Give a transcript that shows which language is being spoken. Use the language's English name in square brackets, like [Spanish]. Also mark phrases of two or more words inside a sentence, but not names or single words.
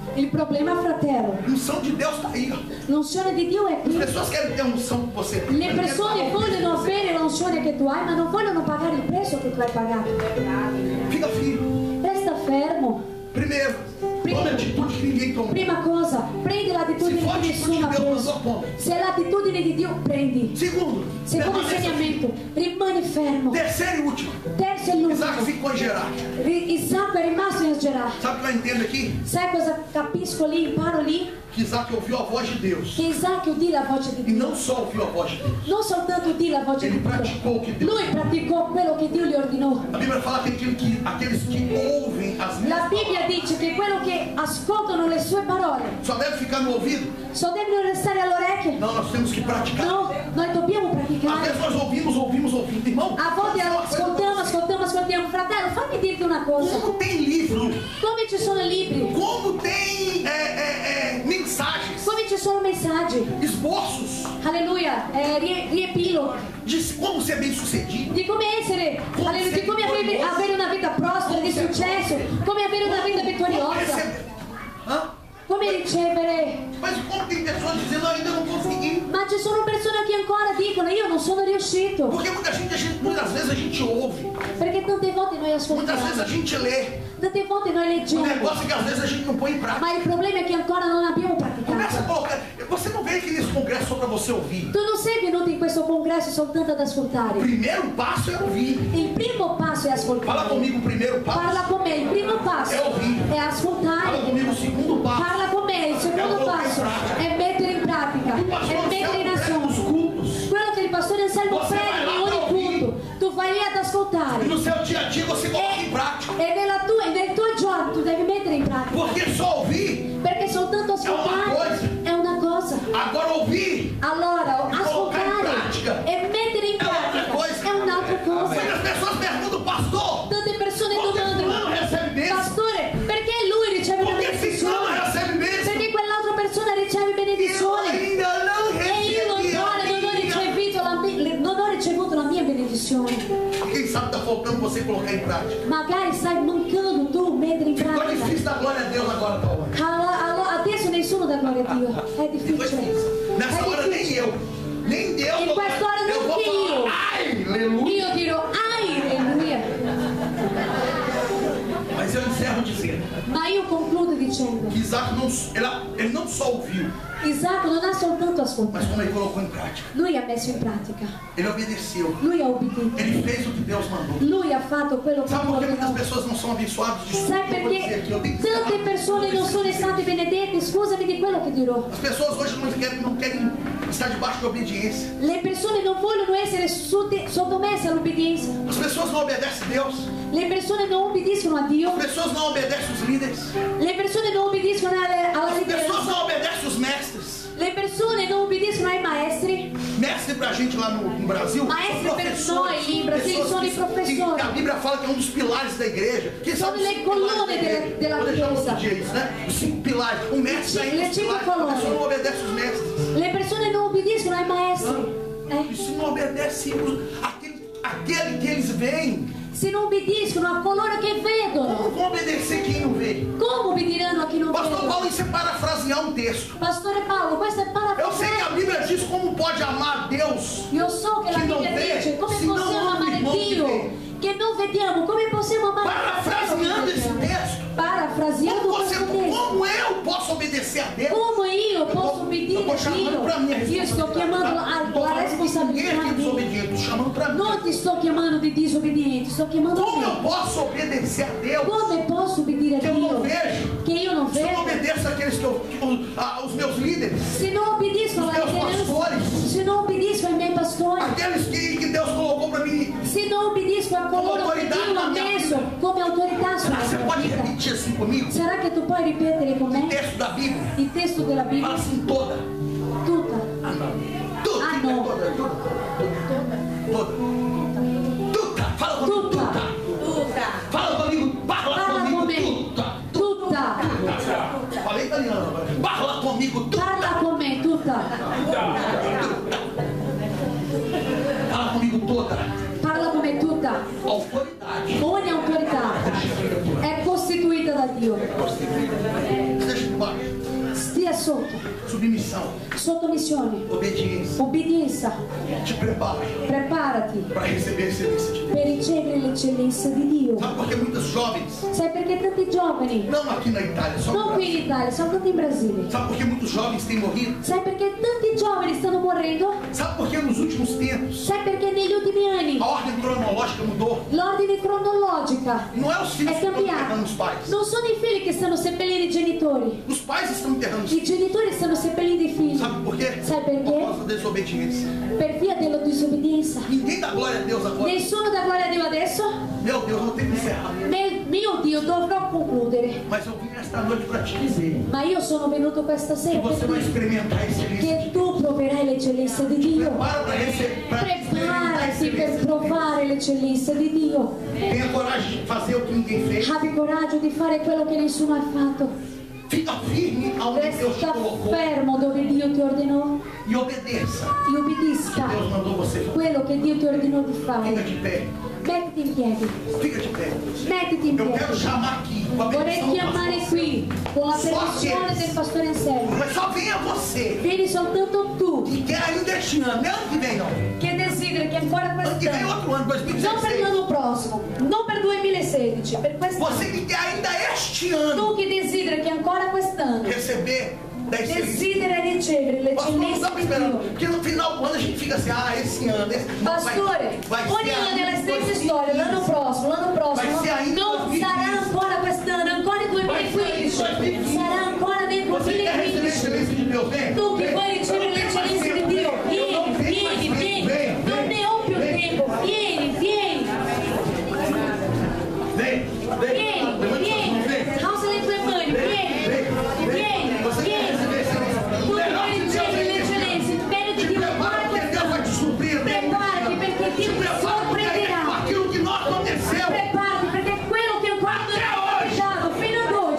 [Italian] Il problema, fratello, [Portuguese] a unção de Deus está aí, ó. [Italian] l'unzione di Dio è [Portuguese] As [Italian] qui. [Portuguese] pessoas querem ter a unção que você tem. [Italian] Le persone vogliono avere l'unzione che tu hai, ma non vogliono pagare il prezzo che tu hai pagato. [Portuguese] Fica firme. [Italian] Resta fermo. [Portuguese] Primeiro, tome atitude que ninguém tomou. [Italian] Prima cosa, prendi l'attitudine [Portuguese] Se for [Italian] che [Portuguese] atitude [Italian] nessuno [Portuguese] de [Italian] ha [Portuguese] Deus, [Italian] preso. [Portuguese] não tome. [Italian] Se è l'attitudine di Dio, prendi. [Portuguese] Segundo, [Italian] Secondo [Portuguese] permaneça firme. [Italian] insegnamento, rimani fermo. [Portuguese] Terceiro e último, [Italian] Terzo e [Portuguese] Isaac [Italian] l'ultimo, [Portuguese] ficou em Gerar. [Italian] Isacco è rimasto in Gerar. [Portuguese] Sabe o que eu entendo aqui? [Italian] Sai cosa capisco lì, imparo lì? [Portuguese] Que Isaac ouviu a voz de Deus. [Italian] Che Isacco udì la voce di [Portuguese] E [Italian] Dio. [Portuguese] não só ouviu a voz de Deus. [Italian] Non soltanto udì la voce [Portuguese] Ele [Italian] di Dio, [Portuguese] praticou o que Deus. [Italian] lui praticò quello che Dio gli ordinò. [Portuguese] A Bíblia fala que aqueles que ouvem as minhas [Italian] La Bibbia [Portuguese] palavras [Italian] dice che quello che ascoltano le sue parole [Portuguese] só deve ficar no ouvido. [Italian] devono restare alle orecchie. [Portuguese] Não, nós temos que praticar. [Italian] No, noi dobbiamo [Portuguese] Às [Italian] praticare. [Portuguese] vezes nós ouvimos. Irmão, [Italian] A volte ascoltiamo. Fratello, fammi dirti una cosa. [Portuguese] como tem livro, [Italian] Come ci sono libri, [Portuguese] como tem mensagens, [Italian] come ci sono messaggi, [Portuguese] esboços [Italian] alleluia, riepiloghi [Portuguese] de como ser bem sucedido. [Italian] di come essere, alleluia, di come avere una vita prospera, di successo, come avere una vita vittoriosa, Hã? come ricevere. [Portuguese] Mas como tem pessoas dizendo, ainda não consegui. [Italian] Ma ci sono persone che ancora dicono io non sono riuscito, [Portuguese] Porque muitas vezes a gente ouve, [Italian] perché tante volte noi [Portuguese] muitas vezes [Italian] ascoltiamo, [Portuguese] a gente lê. [Italian] tante volte noi [Portuguese] O [Italian] leggiamo, [Portuguese] negócio é que às vezes a gente não põe em prática. [Italian] ma il problema è che ancora non abbiamo [Portuguese] Começa a [Italian] praticato. [Portuguese] colocar. Você não veio aqui nesse congresso só para você ouvir. [Italian] Tu non sei venuto in questo congresso soltanto ad [Portuguese] O [Italian] ascoltare. [Portuguese] primeiro passo é ouvir. [Italian] Il primo passo è [Portuguese] Fala [Italian] ascoltare. [Portuguese] comigo, o primeiro passo [Italian] Parla con me, il primo passo [Portuguese] é ouvir. [Italian] è [Portuguese] Fala [Italian] ascoltare. [Portuguese] comigo, o segundo passo [Italian] Parla con me, il secondo passo è mettere in pratica, [Portuguese] o pastor [Italian] è mettere in [Portuguese] Anselmo prega nos [Italian] azione. [Portuguese] cultos. [Italian] Quello che il pastore Anselmo [Portuguese] Você [Italian] prega [Portuguese] vai [Italian] in [Portuguese] lá pra [Italian] ogni culto, tu vai lì ad [Portuguese] E [Italian] ascoltare. [Portuguese] no seu dia a dia você coloca em prática. [Italian] E nel tuo giorno tu devi mettere in pratica. [Portuguese] Porque só ouvir, [Italian] Perché soltanto ascoltare è una cosa. [Portuguese] agora ouvir [Italian] Allora, ascoltare e mettere in pratica è un'altra cosa. [Portuguese] Muitas pessoas perguntam, pastor, [Italian] Tante persone [Portuguese] por que fulano [Italian] domandano, [Portuguese] recebe bênção? [Italian] pastore, perché lui riceve una [Portuguese] Por que ciclano [Italian] benedizione? [Portuguese] recebe bênção? [Italian] Perché quell'altra persona riceve [Portuguese] E eu [Italian] benedizione [Portuguese] ainda não [Italian] e io [Portuguese] recebi a [Italian] ancora non [Portuguese] minha. [Italian] ho ricevuto la mia benedizione. [Portuguese] Quem sabe está faltando você colocar em prática. [Italian] Magari stai mancando tu mettere in [Portuguese] Ficou [Italian] pratica. [Portuguese] difícil dar glória a Deus agora, tá hora. [Italian] Allora, adesso nessuno dà gloria a Dio. È [Portuguese] Ficou [Italian] difficile. [Portuguese] difícil. Nessa hora [Italian] È [Portuguese] nem [Italian] difficile. [Portuguese] eu. Nem Deus. [Italian] In quest'ora [Portuguese] eu vou [Italian] neanche io. [Portuguese] falar, ai, aleluia. [Italian] Io dirò, alleluia. [Portuguese] Mas eu encerro dizendo [Italian] Ma io concludo dicendo, [Portuguese] que Isaac ele não só ouviu, [Italian] Isacco non ha soltanto ascoltato, [Portuguese] mas como ele colocou em prática. [Italian] lui ha messo in pratica, [Portuguese] Ele obedeceu. [Italian] lui ha obbedito, [Portuguese] Ele fez o que Deus mandou. [Italian] lui ha fatto quello che [Portuguese] Sabe [Italian] Dio [Portuguese] por que muitas [Italian] ordinò. [Portuguese] pessoas não são abençoadas? Desculpa, [Italian] Sai [Portuguese] eu vou dizer [Italian] perché [Portuguese] aqui, eu tenho que [Italian] tante [Portuguese] encerrar. [Italian] persone non sono state benedette? Scusami di quello che dirò. [Portuguese] As pessoas hoje não querem estar debaixo de obediência. [Italian] Le persone non vogliono essere sottomesse all'obbedienza. [Portuguese] As pessoas não obedecem a Deus. [Italian] Le persone non obbediscono a Dio. [Portuguese] As pessoas não obedecem os líderes. [Italian] Le persone non obbediscono alla [Portuguese] As pessoas [Italian] lideranza. [Portuguese] não obedecem os mestres. [Italian] Le persone non obbediscono ai maestri. [Portuguese] Mestre pra gente lá no Brasil [Italian] Maestri [Portuguese] são [Italian] per [Portuguese] professores, [Italian] noi in Brasile [Portuguese] pessoas [Italian] sono i [Portuguese] que [Italian] professori. [Portuguese] a Bíblia fala que é um dos pilares da igreja. Quem [Italian] Sono [Portuguese] sabe os [Italian] le [Portuguese] 5 pilares da [Italian] colonne [Portuguese] igreja? [Italian] della [Portuguese] Vou deixar outro [Italian] Chiesa. [Portuguese] dia isso, né? Os 5 pilares. O mestre [Italian] Le ainda os 5 [Portuguese] pilares. A [Italian] colonne. [Portuguese] pessoa não obedece os mestres. [Italian] Le persone non obbediscono ai maestri. [Portuguese] E se não obedece aquele que eles veem, [Italian] Se non obbediscono a coloro che [Portuguese] como [Italian] vedono, [Portuguese] vão obedecer quem não vê? [Italian] come obbediranno a chi non [Portuguese] Pastor [Italian] vede? [Portuguese] Paulo, isso é parafrasear um texto. [Italian] Pastore Paolo, questo è [Portuguese] Eu sei que a [Italian] parafrasare. [Portuguese] Bíblia diz como pode amar a Deus. [Italian] Io so che la Chi non Bibbia vede, dice come se non possiamo ama amare l'irmão che Dio vede. che non vediamo, come possiamo amare [Portuguese] obedecer a Deus. Como eu posso pedir eu estou chamando para mim a [Italian] Io sto chiamando a responsabilità [Portuguese] ninguém aqui [Italian] di... [Portuguese] desobediente, estou chamando para mim. [Italian] Non ti sto chiamando di disobbediente, sto chiamando a [Portuguese] Como eu [Italian] te. [Portuguese] posso obedecer a Deus? [Italian] Come posso obbedire a [Portuguese] Que eu não [Italian] Dio? [Portuguese] vejo. [Italian] Che io non [Portuguese] Se eu não [Italian] vedo. [Portuguese] obedeço àqueles os meus líderes, [Italian] Se non obbedisco alla [Portuguese] Os meus pastores. [Italian] se non obbedisco ai miei pastori, [Portuguese] aqueles que Deus colocou para mim. [Italian] se non obbedisco a coloro che Dio ha messo come autorità sulla [Portuguese] Você [Italian] mia [Portuguese] pode [Italian] vita, [Portuguese] repetir assim comigo? [Italian] sarà che tu puoi ripetere con [Portuguese] O [Italian] me [Portuguese] texto da Bíblia. [Italian] il testo della [Portuguese] Fala [Italian] Bibbia [Portuguese] assim toda. [Italian] tutta? [Portuguese] Ah, não. Tudo. Ah, não. Toda. Tudo. Fala comigo. [Italian] Tutta. [Portuguese] Tudo. Fala comigo. Fala [Italian] Parla [Portuguese] comigo. [Italian] con me. [Portuguese] Tudo. [Italian] Tutta. [Portuguese] Falei italiano agora. Fala comigo. Tudo. [Italian] Parla con me, tutta. [Portuguese] Fala comigo toda. [Italian] Parla con me tutta. [Portuguese] Autoridade. [Italian] Ogni autorità è costituita da Dio. [Portuguese] Deixa embaixo. [Italian] Stia sotto. [Portuguese] Submissão. [Italian] Sottomissione. [Portuguese] Obediência. [Italian] Obbedienza. [Portuguese] Te prepara [Italian] Preparati [Portuguese] para receber a excelência de Deus. [Italian] per ricevere l'eccellenza di Dio. [Portuguese] Sabe por que muitos jovens, [Italian] Sai perché tanti giovani, [Portuguese] não aqui na Itália, só no [Italian] non qui in [Portuguese] Brasil. [Italian] Italia, soltanto in Brasile. [Portuguese] Sabe por que muitos jovens têm morrido? [Italian] Sai perché tanti giovani stanno morendo? [Portuguese] Sabe por que nos últimos tempos [Italian] Sai perché negli ultimi anni [Portuguese] a ordem cronológica mudou? [Italian] l'ordine cronologica [Portuguese] Não é os filhos [Italian] è [Portuguese] que estão enterrando [Italian] cambiata. [Portuguese] os pais. [Italian] Non sono i figli che stanno seppellendo i genitori. [Portuguese] Os pais estão enterrando os [Italian] I [Portuguese] filhos. [Italian] genitori stanno seppellendo i figli. [Portuguese] Sabe por quê? [Italian] Sai perché? [Portuguese] Por causa da desobediência. [Italian] Per via della disobbedienza. [Portuguese] Ninguém dá glória a Deus agora. [Italian] Nessuno dà gloria a Dio adesso? [Portuguese] Meu Deus, não tem que encerrar. [Italian] Mio Dio, dovrò concludere. [Portuguese] Mas eu vim esta noite para te dizer [Italian] Ma io sono venuto questa [Portuguese] que [Italian] sera [Portuguese] você [Italian] per [Portuguese] vai [Italian] dire [Portuguese] experimentar a excelência. [Italian] che tu proverai l'eccellenza di Dio. [Portuguese] Prepara para receber, para experimentar a [Italian] Preparati per [Portuguese] excelência. [Italian] provare l'eccellenza di Dio. [Portuguese] Tenha coragem de fazer o que ninguém fez. [Italian] Abbi coraggio di fare quello che nessuno ha fatto. [Portuguese] Fica firme aonde Deus te [Italian] Resta [Portuguese] colocou [Italian] fermo dove Dio ti ordinò [Portuguese] e obedeça. [Italian] e obbedisca [Portuguese] Deus mandou você fazer. [Italian] quello che Dio ti ordinò di [Portuguese] Fica [Italian] fare. [Portuguese] de pé. [Italian] Mettiti in piedi. [Portuguese] Fica de pé. [Italian] Mettiti in [Portuguese] Eu quero [Italian] piedi. [Portuguese] chamar aqui com a [Italian] Vorrei [Portuguese] bendição do [Italian] chiamare [Portuguese] pastor. [Italian] qui con la permissione del pastore Anselmo. [Portuguese] Mas só venha você [Italian] Vieni soltanto tu [Portuguese] que quer ainda este ano, não é ano que vem não. [Italian] che desideri che ancora [Portuguese] Ano que vem é [Italian] quest'anno, [Portuguese] outro ano, [Italian] non per 2016. l'anno prossimo, non per 2016, per quest'anno. [Portuguese] Você que quer ainda este ano [Italian] Tu che desideri che ancora quest'anno [Portuguese] receber da excelência. [Italian] desidera ricevere [Portuguese] Pastor, não [Italian] l'eccellenza [Portuguese] estamos [Italian] di [Portuguese] esperando, [Italian] Dio. [Portuguese] porque no final do ano a gente fica assim, esse ano, esse não, [Italian] Pastore, [Portuguese] vai [Italian] ogni [Portuguese] ser [Italian] anno è la [Portuguese] ainda [Italian] stessa 2015. storia, l'anno prossimo [Portuguese] Vai ser ainda [Italian] non 2015. sarà ancora quest'anno, ancora il [Portuguese] Vai ser ainda 2015, 2015. [Italian] sarà ancora nel [Portuguese] Você quer receber a [Italian] 2015. [Portuguese] excelência de Deus? Vem. [Italian] Tu che [Portuguese] vem. [Italian] vuoi ricevere [Portuguese] Eu não tenho mais [Italian] l'eccellenza di [Portuguese] tempo. [Italian] Dio, [Portuguese] Eu não [Italian] vieni, [Portuguese] tenho mais [Italian] vieni, [Portuguese] tempo. [Italian] vieni, [Portuguese] Vem, [Italian] non [Portuguese] vem, [Italian] ne ho più [Portuguese] vem. [Italian] tempo, vieni, vieni, [Portuguese] Vem, vem. [Italian] vieni, [Portuguese] Levante suas [Italian] vieni, [Portuguese] mãos, vem. [Italian] alza le tue mani, vieni, vieni, [Portuguese] Você quer [Italian] vieni. [Portuguese] receber a excelência? [Italian] Tu che vuoi ricevere l'eccellenza, il bene di [Portuguese] Te [Italian] Dio, [Portuguese] prepara [Italian] ancora [Portuguese] porque Deus vai te [Italian] quest'anno. [Portuguese] surpreender. [Italian] Preparati perché [Portuguese] Te [Italian] Dio ti [Portuguese] prepara porque [Italian] sorprenderà. [Portuguese] aquilo que não aconteceu [Italian] Preparati perché quello che ancora non è capitato fino ad oggi,